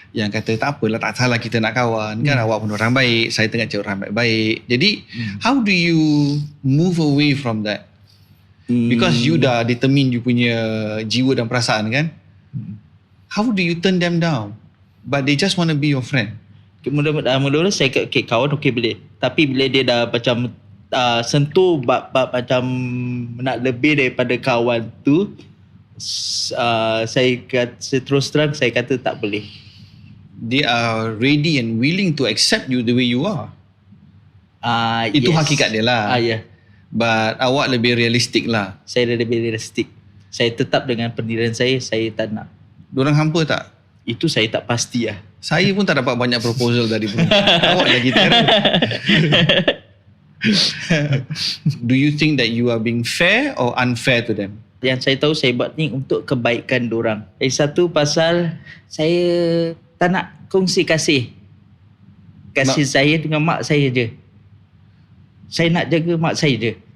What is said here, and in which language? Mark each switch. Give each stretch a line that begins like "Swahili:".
Malay: Yang kata tak apalah, tak salah kita nak kawan. Kan awak pun orang baik, saya tengah cari orang baik-baik.
English: Jadi how do you move away from that?
Malay: Because you dah determine you punya jiwa dan perasaan kan.
English: How do you turn them down? But they just want to be your friend.
Malay: Mula-mula saya kawan okey boleh. Tapi bila dia dah macam sentuh bab macam nak lebih daripada kawan tu, saya terus terang saya kata tak boleh.
English: They are ready and willing to accept you the way you are.
Malay: Itu hakikat dia lah.
English: Yeah.
Malay: But awak lebih realistik lah. Saya lebih realistik. Saya tetap dengan pendirian saya tak nak. Diorang hampa tak? Itu saya tak pasti lah. Saya pun tak dapat banyak proposal dari perempuan. Awak lagi teruk.
English: Do you think that you are being fair or unfair to them?
Malay: Yang saya tahu saya buat ni untuk kebaikan dorang. Satu pasal saya tak nak kongsi kasih. Kasih saya dengan mak saya je. Saya nak jaga mak saya je.